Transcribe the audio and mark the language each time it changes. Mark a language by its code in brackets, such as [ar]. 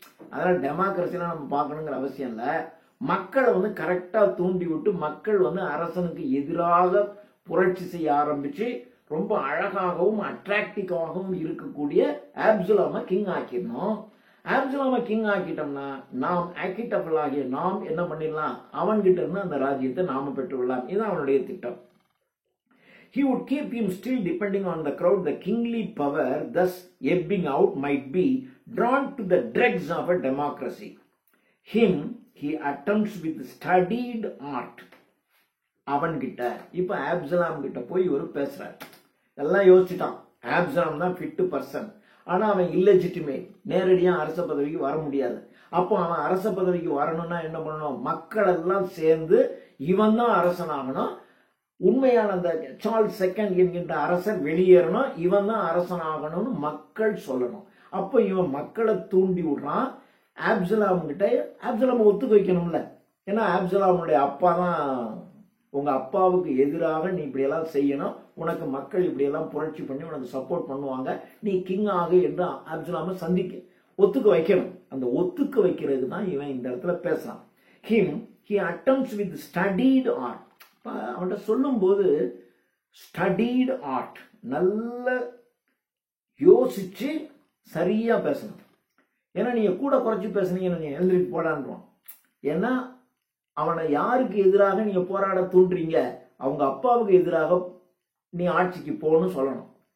[ta] அதனால டெமோக்ரஸிலாம் நம்ம பார்க்கணுங்கிற அவசியம் இல்லை. மக்களை கரெக்டா தூண்டி விட்டு மக்கள் அரசனுக்கு எதிராக புரட்சி செய்ய ஆரம்பிச்சு ரொம்ப அழகாகவும் அட்ராக்டிவாகவும் இருக்கக்கூடிய ஆப்சலாமை கிங் ஆக்கிடணும். ஆப்சலாமை கிங் ஆக்கிட்டோம்னா நாம் ஆக்கிட்டபிள் ஆகிய நாம் என்ன பண்ணிடலாம்? அவன்கிட்ட இருந்து அந்த ராஜ்யத்தை நாம பெற்றுவிடலாம். இதுதான் அவனுடைய திட்டம். [en] He would keep him still depending on the crowd. The kingly power thus ebbing out might be drawn to the dregs of a democracy. Him he attempts with studied art. [ta] அவன்கிட்ட இப்ப ஆப்சலாம் கிட்ட போய் ஒரு பேசுறார். எல்லாம் யோசிச்சுட்டான். ஆப்சலாம் தான் ஃபிட் பர்சன். ஆனா அவன் இல்லெஜிட்டிமேட், நேரடியா அரச பதவிக்கு வர முடியாது. அப்போ அவன் அரச பதவிக்கு வரணும்னா என்ன பண்ணணும்? மக்கள் எல்லாம் சேர்ந்து இவன் தான் அரசனாகணும். உண்மையான அந்த சார்ல்ஸ் செகண்ட் என்கின்ற அரசர் வெளியேறணும், இவன் தான் அரசனாகணும்னு மக்கள் சொல்லணும். அப்போ இவன் மக்களை தூண்டி விடுறான். ஆப்சலாம் கிட்ட ஆப்சலாம் ஒத்துக்க வைக்கணும்ல. ஏன்னா ஆப்சலாமுடைய அப்பா தான் உங்க அப்பாவுக்கு எதிராக நீ இப்படியெல்லாம் செய்யணும், உனக்கு மக்கள் இப்படியெல்லாம் புரட்சி பண்ணி உனக்கு சப்போர்ட் பண்ணுவாங்க, நீ கிங் ஆகு என்று அப்சலாமை ஒத்துக்க வைக்கணும். அந்த ஒத்துக்க வைக்கிறது தான் இவன் இந்த இடத்துல பேசுறான். [en] he attempts with studied art. [ta] அவன்கிட்ட சொல்லும் போது ஸ்டடீடு ஆர்ட், நல்ல யோசிச்சு சரியா பேசணும். ஏன்னா நீங்க கூட குறைச்சி பேசுனீங்கன்னு நீங்க எழுந்திரிட்டு போடான்றான். ஏன்னா அவனை யாருக்கு எதிராக நீங்க போராட தூண்டுறீங்க, அவங்க அப்பாவுக்கு எதிராக நீ ஆட்சிக்கு போகணும்னு சொல்லணும்.